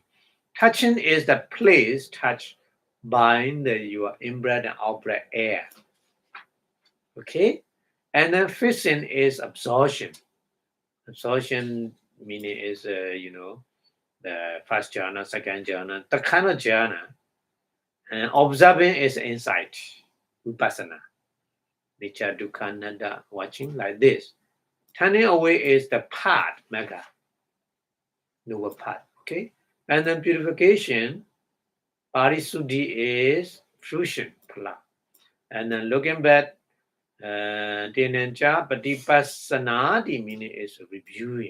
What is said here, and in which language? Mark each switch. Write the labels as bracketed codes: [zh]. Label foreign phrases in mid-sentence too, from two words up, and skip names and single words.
[en] Touching is the place touched by your in-breath and out-breath air. Okay? And then fixing is absorption. Absorption meaning is, the first jhana, second jhana, the kind of jhana. And observing is insight, Vipassanā. [pi] Anicca, dukkha, anatta, [en] watching like this. Turning away is the path, Magga. Noble path, okay? And then purification, Parisuddhi is fruition, Phala. And then looking back, Tenenja, Vipassanā, the meaning is reviewing.